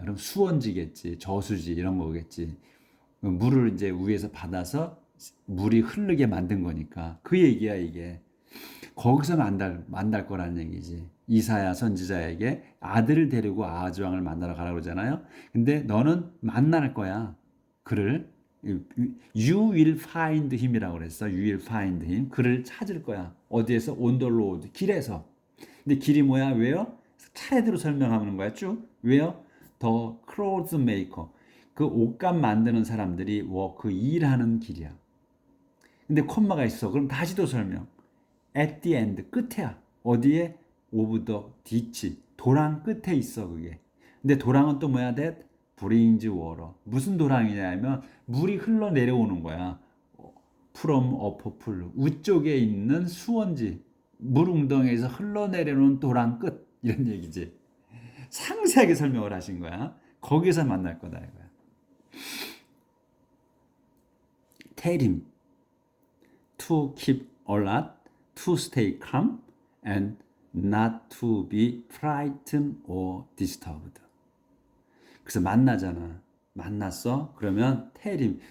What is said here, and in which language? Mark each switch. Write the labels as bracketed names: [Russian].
[Korean] 그럼 수원지겠지, 저수지 이런 거겠지. 물을 이제 위에서 받아서 물이 흐르게 만든 거니까 그 얘기야 이게. 거기서 만날 거라는 얘기지. 이사야 선지자에게 아들을 데리고 아하즈 왕을 만나러 가라고 그러잖아요. 근데 너는 만날 거야. 그를 [English] You will find him [Korean] 이라고 그랬어. [English] You will find him. [Korean] 그를 찾을 거야. 어디에서? [English] On the road. [Korean] 길에서. 근데 길이 뭐야? 왜요? 차례대로 설명하는 거야. 쭉. 왜요? [English] The clothes maker. [Korean] 그 옷감 만드는 사람들이 그 일하는 길이야. 근데 콤마가 있어. 그럼 다시 또 설명. [English] at the end. [Korean] 끝에야. 어디에? [English] of the ditch. [Korean] 도랑 끝에 있어, 그게. 근데 도랑은 또 뭐야? [English] that brings water. [Korean] 무슨 도랑이냐면 물이 흘러내려오는 거야. [English] from upper pool. [Korean] 위쪽에 있는 수원지. 물 웅덩이에서 흘러내려오는 도랑 끝. 이런 얘기지. 상세하게 설명을 하신 거야. 거기서 만날 거다 이거야. [English] Tell him to keep alert, to stay calm, and not to be frightened or disturbed. [Korean] 그래서 만나잖아. 만났어? 그러면 [English] tell him.